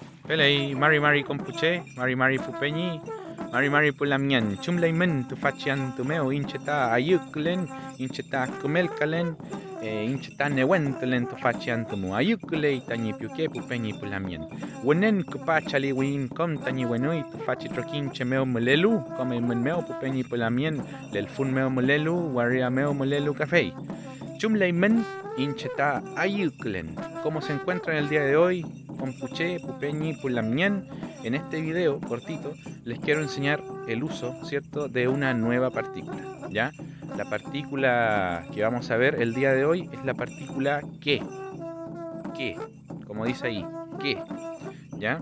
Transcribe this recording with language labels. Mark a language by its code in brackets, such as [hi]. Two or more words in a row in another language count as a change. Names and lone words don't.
[arn] Pelei, Mari compuche, Mari pupeñi, Mari pulamian, chumleimen, tu facian tu meo, incheta ayuklen, incheta kumelkalen, incheta newentelen tu facian tumu, ayukle tani piuke pupeñi pulamian. Wenen kupachali win kom tani wenui, tu faci trokin chemeo mulelu, come meo pupeñi pulamian, lel fun meo mulelu, waria meo mulelu café. Chumleimen, incheta ayuklen. [es] ¿Cómo se encuentra en el día de hoy? [arn] Compuche, Pupeñi, Pulamien. [es] En este video cortito les quiero enseñar el uso, ¿cierto?, de una nueva partícula, ¿ya? La partícula que vamos a ver el día de hoy es la partícula que, como dice ahí, que, ¿ya?